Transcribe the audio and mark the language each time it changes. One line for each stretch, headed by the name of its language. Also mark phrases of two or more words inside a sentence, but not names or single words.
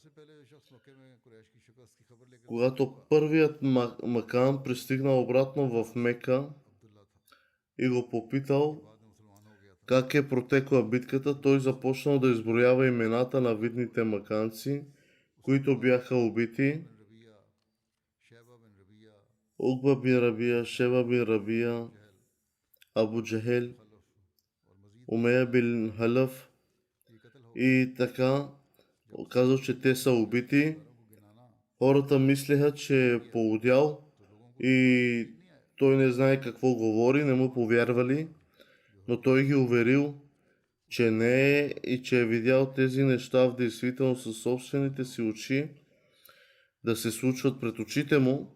Bulgarian: Когато първият Макан пристигнал обратно в Мека и го попитал как е протекла битката, той започнал да изброява имената на видните маканци, които бяха убити. Угба бин Рабия, Шеба бин Рабия, Абу Джахел, Умея бин Халъф и така казал, че те са убити. Хората мислеха, че е полудял и той не знае какво говори, не му повярвали, но той ги уверил, че не е и че е видял тези неща в действителност със собствените си очи да се случват пред очите му.